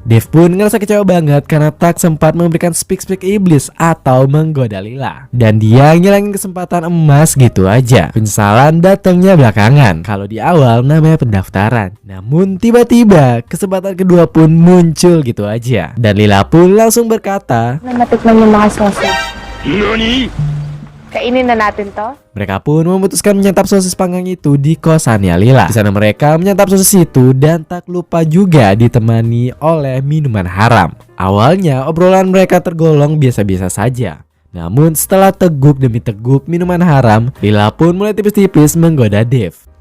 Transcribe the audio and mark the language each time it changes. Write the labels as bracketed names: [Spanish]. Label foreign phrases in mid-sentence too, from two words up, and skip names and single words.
[Indonesian] Dev pun ngerasa kecewa banget karena tak sempat memberikan speak iblis atau menggoda Lila. Dan dia ngilangin kesempatan emas gitu aja. Penyesalan datangnya belakangan. Kalau di awal namanya pendaftaran. Namun tiba-tiba kesempatan kedua pun muncul gitu aja. Dan Lila pun langsung berkata, [Filipino] Matikman yung mga sausage. Kainin na natin to. [Indonesian] mereka pun memutuskan menyantap sosis panggang itu di kosannya Lila. Di sana mereka menyantap sosis itu dan tak lupa juga ditemani oleh minuman haram. Awalnya obrolan mereka tergolong biasa-biasa saja. Namun setelah teguk demi teguk minuman haram, Lila pun mulai tipis-tipis menggoda Dev.